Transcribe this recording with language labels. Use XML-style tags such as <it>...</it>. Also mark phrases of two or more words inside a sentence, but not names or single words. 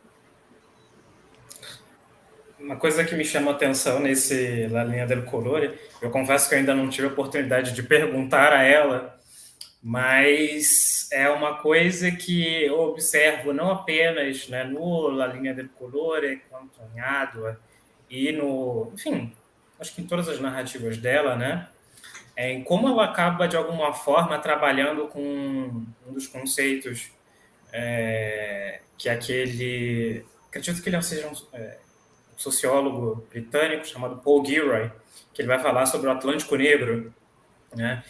<pt>Uma coisa que me chama a atenção nesse La Linha del Colore, eu confesso que eu ainda não tive a oportunidade de perguntar a ela, mas é uma coisa que eu observo não apenas, né, no La Linha del Colore, quanto em Adua, e enfim, acho que em todas as narrativas dela, né, em como ela acaba, de alguma forma, trabalhando com um dos conceitos que é aquele... Acredito que ele seja um sociólogo britânico chamado Paul Gilroy, que ele vai falar sobre o Atlântico Negro, né?</pt>